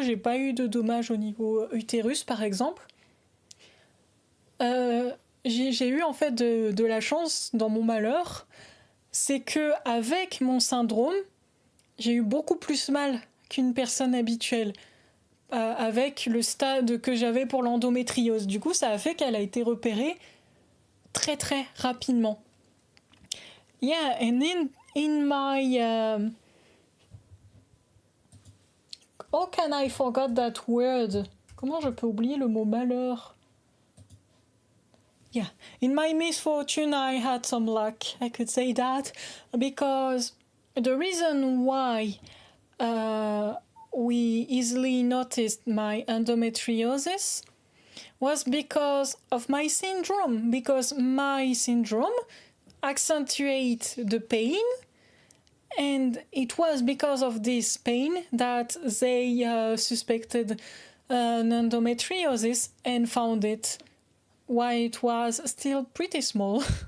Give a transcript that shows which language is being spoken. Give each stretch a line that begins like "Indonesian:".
French: J'ai pas eu de dommages au niveau utérus, par exemple. J'ai eu en fait de la chance dans mon malheur. C'est que avec mon syndrome, j'ai eu beaucoup plus mal qu'une personne habituelle. Avec le stade que j'avais pour l'endométriose. Du coup, ça a fait qu'elle a été repérée très très rapidement.
English: Yeah, and in my how can I forget that word?
French: Comment je peux oublier le mot malheur?
English: Yeah, in my misfortune, I had some luck. I could say that because the reason why we easily noticed my endometriosis was because of my syndrome, because my syndrome accentuates the pain, and it was because of this pain that they suspected an endometriosis and found it while it was still pretty small.